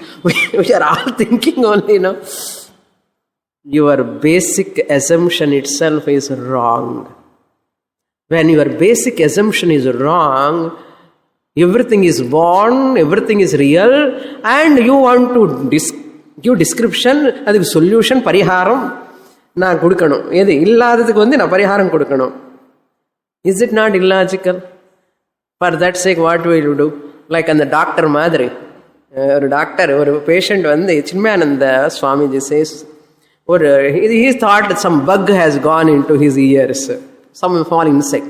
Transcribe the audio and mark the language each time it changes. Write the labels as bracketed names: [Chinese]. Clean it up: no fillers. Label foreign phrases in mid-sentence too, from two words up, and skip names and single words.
[English] We are all thinking only, no? Your basic assumption itself is wrong. When your basic assumption is wrong, everything is born, everything is real, and you want to give description, [Tamil] அதுக்கு solution, பரிகாரம், நா குடுக்கணும். எது இல்லாததுக்கு வந்து நா பரிகாரம் குடுக்கணும். [English] Is it not illogical? For that sake, what will you do? Like on the doctor madri. A doctor, or patient, Chinmayananda Swamiji says, or he thought that some bug has gone into his ears, some small insect.